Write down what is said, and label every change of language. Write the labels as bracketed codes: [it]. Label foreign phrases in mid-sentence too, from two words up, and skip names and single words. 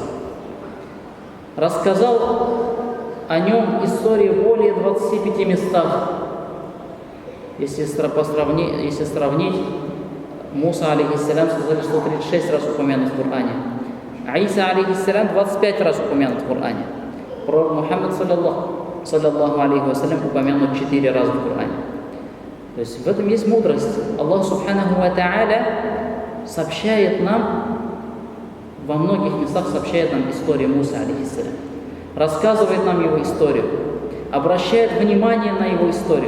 [ru] Рассказал о нем истории в более 25 местах. Если сравнить, Муса, алейхиссалям, сказали, 136 раз упомянут в Коране. А Иса, алейхиссалям, 25 раз упомянут в Коране. Пророк Мухаммад, [ar] صلى الله عليه وسلم, [ru] упомянут 4 раза в Коране. То есть в этом есть мудрость. Аллах [ar] سبحانه وتعالى [ru] сообщает нам, во многих местах сообщает нам историю Мусы, алейхиссалям. Рассказывает нам его историю, обращает внимание на его историю.